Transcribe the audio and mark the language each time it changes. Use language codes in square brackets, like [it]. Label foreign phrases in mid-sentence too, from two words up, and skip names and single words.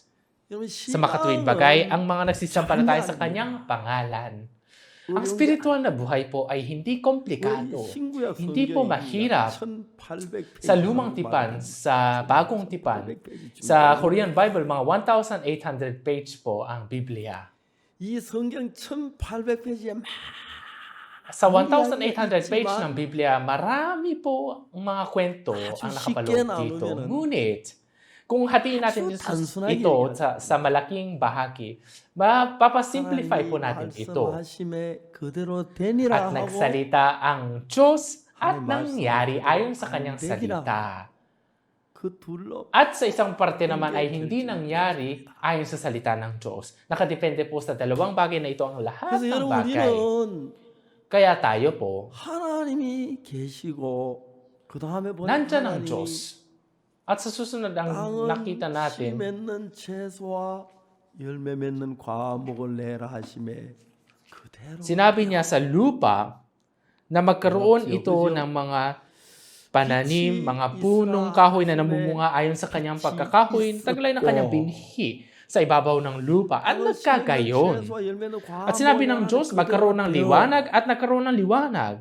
[tl] Sa makatuwid bagay, ang mga nagsisampalataya sa kanyang pangalan. Ang spiritual na buhay po ay hindi komplikado. Hindi po mahirap. Sa lumang tipan, sa bagong tipan, sa Korean Bible, mga 1,800 page po ang Biblia. [ko] 이 성경 1,800페이지에 [tl] Sa 1,800 page ng Biblia, marami po ang mga kwento ang nakapaloob dito. Ngunit, kung hatiin natin ito sa malaking bahagi, mapapasimplify po natin ito. At nagsalita ang Diyos at nangyari ayon sa kanyang salita. At sa isang parte naman ay hindi nangyari ayon sa salita ng Diyos. Nakadepende po sa dalawang bagay na ito ang lahat ng bagay. Kaya tayo po, [ko] 하나님이 계시고 그 다음에 [tl] nandyan ang Diyos. At sa susunod ang nakita natin, [ko] 씨 맺는 채소와 열매 맺는 과목을 내라 하심에 그대로 [tl] sinabi niya sa lupa na magkaroon ito ng mga pananim, mga punong kahoy na namumunga ayon sa kanyang pagkakahoy, taglay ng kanyang binhi sa ibabaw ng lupa at nagkagayon. At sinabi ng Diyos, magkaroon ng liwanag at nagkaroon ng liwanag.